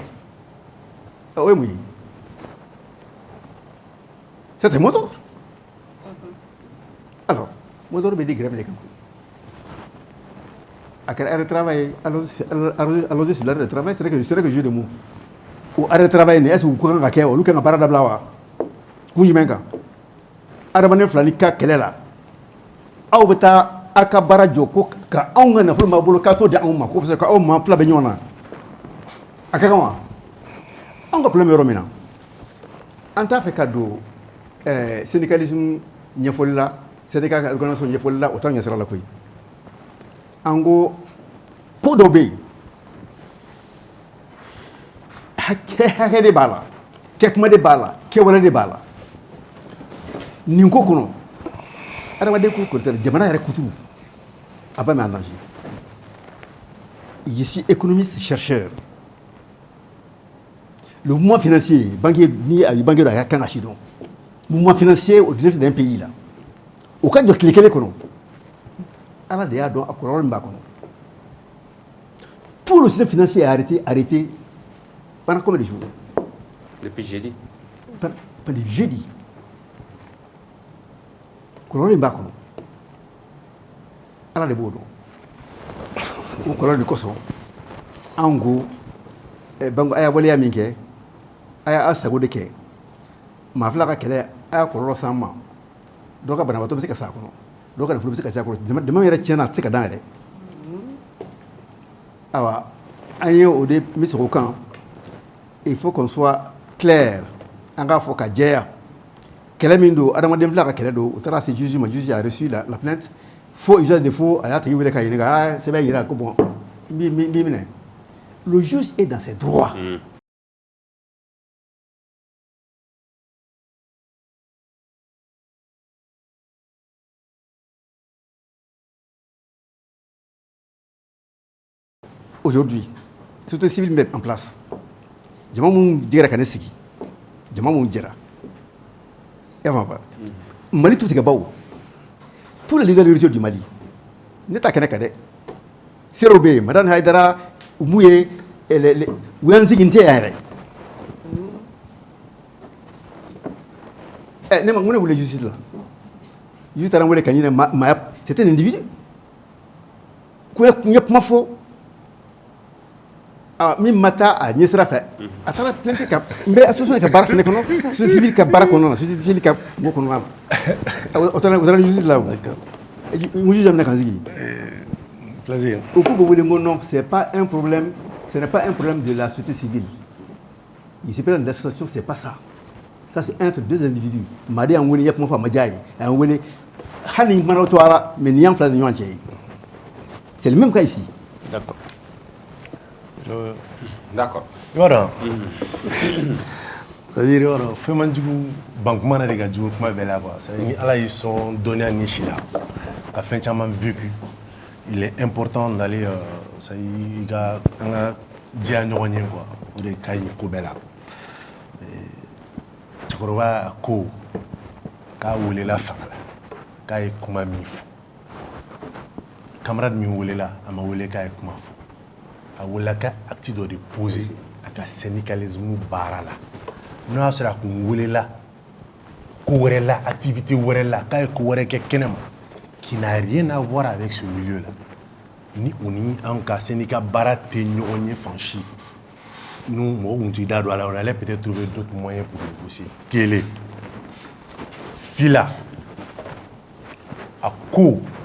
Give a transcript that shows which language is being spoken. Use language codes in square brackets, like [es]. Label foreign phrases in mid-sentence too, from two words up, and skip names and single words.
[fr] Oui, oui. C'est un mot d'ordre. Alors, mot d'ordre, c'est grève les camps. À quel arrêt de travail, allons-y sur l'arrêt de travail, c'est que jeu de mots. Ou arrêt de travail, est-ce que vous pouvez en faire ou vous parlez de blawa? Vous y mettez. [bm] Adamaden filani ka kɛlɛ la aw bɛ taa aw ka baara jɔ ko ka anw ka nafolo b'a bolo k'a t'o di anw ma ko [fr] parce que [bm] aw ma fila bɛ ɲɔgɔn na a ka kan wa anw ka problème yɔrɔ min na an t'a fɛ ka don syndicalisme ɲɛfɔli la syndicat ka organisation ɲɛfɔli la o t'anw ɲɛsira la koyi an ko ko dɔ bɛ yen hakɛ de b'a la kɛkuma de b'a la kɛwale de b'a la nin ko kɔnɔ adamaden ko kɔrɔtɛ jamana yɛrɛ kuturu a b'a mɛn [fr] en danger je suis économiste chercheur le mouvement financier banquier [bm] ni a banquier dɔ a ka kan ka si dɔn [fr] mouvement financier au niveau d'un pays là [bm] o ka jɔ tile kelen kɔnɔ ala de y'a dɔn a kɔlɔlɔ min b'a kɔnɔ [fr] tout le système financier est arrêté pendant combien de jours? Depuis jeudi. Pendant jeudi. [bm] Kɔlɔlɔ in b'a kɔnɔ ala de b'o dɔn o kɔlɔlɔ de kosɔn anw ko banque a y'a waleya min kɛ a y'a sago de kɛ maa fila ka kɛlɛ a y'a kɔlɔlɔ s'an ma dɔw ka banabaatɔ bɛ se ka s'a kɔnɔ dɔw ka nafolo bɛ se ka s'a kɔnɔ dama yɛrɛ tiɲɛna a tɛ se ka dan yɛrɛ awa an ye o de n bɛ segin o kan [fr] il faut qu'on soit clair [bm] an k'a fɔ ka jɛya kɛlɛ min don adamaden fila ka kɛlɛ don o taara se juge ma [fr] juge a reçu la plainte faux usage de faux [bm] a y'a tigi wele ka ɲininka sɛbɛn yira ko bon n b'i minɛ [fr] le juge est dans ses droits. Aujourd'hui, société civile met en place. [bm] Jama mun jɛra ka ne sigi jama mun jɛra e ma fara Mali tout ka baw [fr] tous les leaders religieux du Mali [bm] ne ta kɛnɛ ka dɛ Sero be Madame Haidara mu ye wuyanzigi tɛ yɛrɛ ne ma mun ne wele justice la justice taara wele ka ɲinɛ maaya [fr] c'était un individu [bm] ko ye kuma fɔ min ma taa a ɲɛsira fɛ a taara plainte ka n bɛ association ka baara fɛnɛ kɔnɔ société civile ka baara kɔnɔna na société civile ka mɔgɔ kɔnɔna na o taara justice la o mu juge amina kan sigi [fr] plaisir [bm] o ko bɛ wele n ko [fr] non c'est pas un problème ce n'est pas un problème de la société civile ici peut-être l'association c'est pas ça ça c'est entre deux individus [bm] maa de y'an wele n ye kuma fɔ a ma diya ye a y'an wele hali ni kumana o to ara [fr] mais [bm] nin y'an fila ni ɲɔgɔn cɛ ye [fr] c'est le même cas ici. D'accord. D'accord. [bm] Voilà. [fr] C'est-à-dire, voilà, [bm] fais man jugu bankuma na de ka jugu kuma bɛɛ la quoi. [fr] C'est-à-dire, [bm] ala y'i sɔn dɔnniya ni si la, ka fɛn caman vécu. [fr] Il est important d'aller, ça [bm] y ka an ka diya ɲɔgɔn ye [fr] quoi. [bm] O de ka ɲi ko bɛɛ la. Cɛkɔrɔba ko k'a welela fanga la, k'a ye kuma min fɔ. Camarade min welela a ma wele k'a ye kuma fɔ. A wele ka acte dɔ de poser a ka syndicalisme baara la n'o y'a sɔrɔ a kun welela ko wɛrɛ la activité wɛrɛ la k'a ye ko wɛrɛ kɛ kɛnɛ ma [fr] qui n'a rien à voir avec ce milieu là [bm] ni o ni an ka syndicat baara tɛ ɲɔgɔn ye fan si nous mɔgɔ kun t'i da don a la [fr] on allait peut-être trouver d'autres moyens pour négocier [bm] kelen fila a ko